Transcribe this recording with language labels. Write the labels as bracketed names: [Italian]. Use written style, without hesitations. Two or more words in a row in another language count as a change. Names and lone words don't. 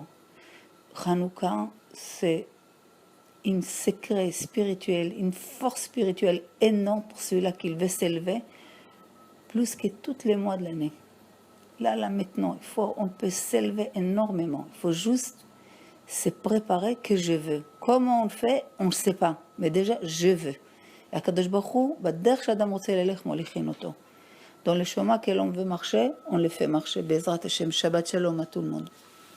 [French] Hanouka, c'est un secret spirituel, une force spirituelle énorme pour celui-là qui veut s'élever, plus que tous les mois de l'année. Là, maintenant, on peut s'élever énormément. Il faut juste se préparer que je veux. Comment on le fait, on ne sait pas. Mais déjà, je veux. [Hebrew] הקדוש ברוך הוא בדרך שאדם רוצה לילך מוליכין אותו. [French] Dans le chemin que l'on veut marcher, on le fait marcher. [Hebrew] בעזרת השם שבת שלום [French] à tout le monde.